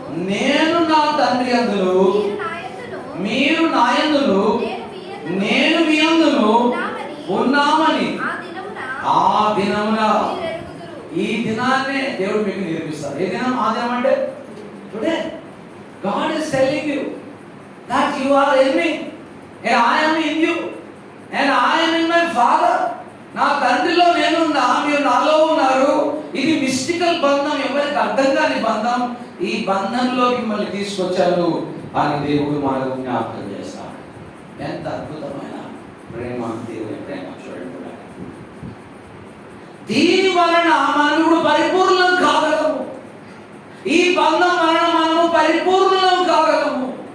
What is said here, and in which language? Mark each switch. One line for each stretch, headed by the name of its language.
Telugu: నేను నా తండ్రి యందును, మీరు నా యందును, నేను మీ యందును ఉన్నామని ఆ దినమున, ఈ దినాన్నే దేవుడు మీకు నేర్పిస్తాడు. ఏ దినం? ఆ దినం అంటే today.
English: God is telling you that you are in me and I am in you and I am in my Father.
Telugu: నా తండ్రిలో నేనున్నా, మీరు నాలో ఉన్నారు. ఇది మిస్టికల్ బంధం, ఎవరికి అర్థం కాని బంధం. ఈ బంధంలో మిమ్మల్ని తీసుకొచ్చాను అని దేవుడు మనకు జ్ఞాపకం చేస్తాడు. ఎంత అద్భుతమైన ప్రేమ, దేవుని ప్రేమ చూడండి. దీని వలన మనం ఇప్పుడు పరిపూర్ణం కాగలము. ఈ బంధం వలన మనము పరిపూర్ణం కాగలము.